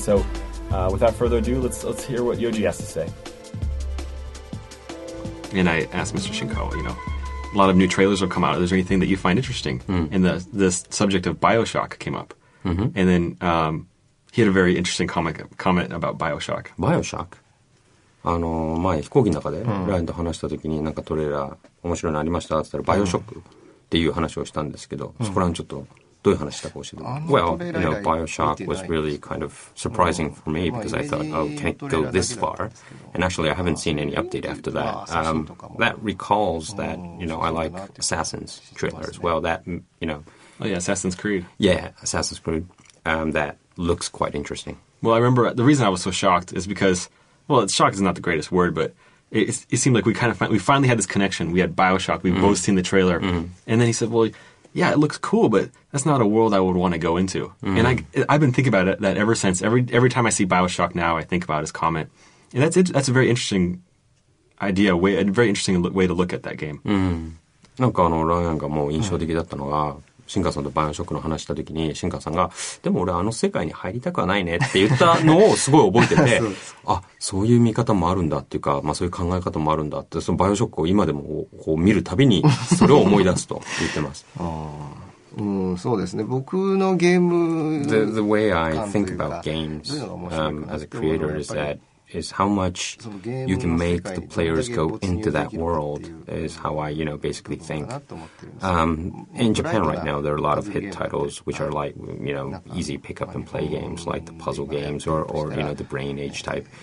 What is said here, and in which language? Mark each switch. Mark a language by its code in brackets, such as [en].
[en] So without further ado, let's hear what Yoji has to say. And I asked Mr. Shinkawa, a lot of new trailers will come out. Is there anything that you find interesting? And the subject of BioShock came up. And then he had a very interesting comment about BioShock. BioShock? [ja] 前飛行機の中でライアンと話した時になんかトレーラー面白いのありましたって言ったらバイオショックっていう話をしたんですけど、そこら辺ちょっとどういう話したか教えて。 [en] Well, BioShock was really kind of surprising for me because I thought, oh, can it go this far? And actually, I haven't seen any update after that. That recalls that, I like Assassin's trailer as well. That, Oh yeah, Assassin's Creed. Yeah, Assassin's Creed. That looks quite interesting. Well, I remember the reason I was so shocked is because, well, shock is not the greatest word, but it seemed like we finally had this connection. We had BioShock. We've both seen the trailer. And then he said, well, yeah, it looks cool, but that's not a world I would want to go into. And I've been thinking about that ever since. Every time I see BioShock now, I think about his comment. And that's a very interesting idea, a very interesting way to look at that game. [ja] なんかライアンがもう印象的だったのが、シンカーさんとバイオショックの話した時に、シンカーさんが、でも俺世界に入りたくはないねって言ったのをすごい覚えてて、そういう見方もあるんだっていうか、そういう考え方もあるんだって、そのバイオショックを今でもこう見るたびに、それを思い出すと言ってます。そうですね。僕のゲーム [en] The way I think about games as a creator is how much you can make the players go into that world is how I, basically think. In Japan right now, there are a lot of hit titles which are like, easy pick up and play games like the puzzle games or the brain age type.